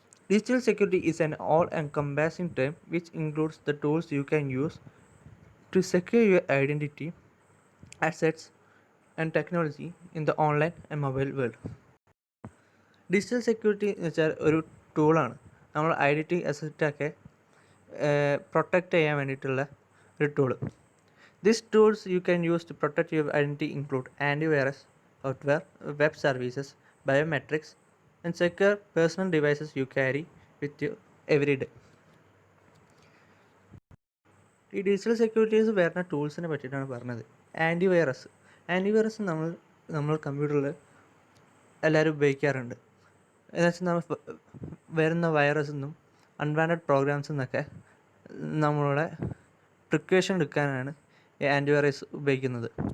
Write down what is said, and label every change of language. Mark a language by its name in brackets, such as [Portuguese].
[English] Digital security is an all encompassing term which includes the tools you can use to secure your identity, assets and technology in the online and mobile world. [Malayalam] Digital security എന്ന് വെച്ചാൽ ഒരു ടൂളാണ്. നമ്മൾ identity, അസറ്റൊക്കെ protect ചെയ്യാൻ വേണ്ടിയിട്ടുള്ള ഒരു tool. [English] These tools you can use to protect your identity include antivirus, software, web services, biometrics, and secure personal devices you carry with you every day. [Malayalam] ഈ digital securities വരുന്ന ടൂൾസിനെ പറ്റിയിട്ടാണ് പറഞ്ഞത്. ആൻറ്റിവൈറസ് നമ്മൾ കമ്പ്യൂട്ടറിൽ എല്ലാവരും ഉപയോഗിക്കാറുണ്ട്. എന്നുവെച്ചാൽ നമ്മൾ വരുന്ന വൈറസിൽ നിന്നും അൺവാണ്ടഡ് പ്രോഗ്രാംസിൽ നിന്നൊക്കെ നമ്മളുടെ പ്രിക്കോഷൻ എടുക്കാനാണ് ഈ ആൻറ്റിവൈറസ് ഉപയോഗിക്കുന്നത്.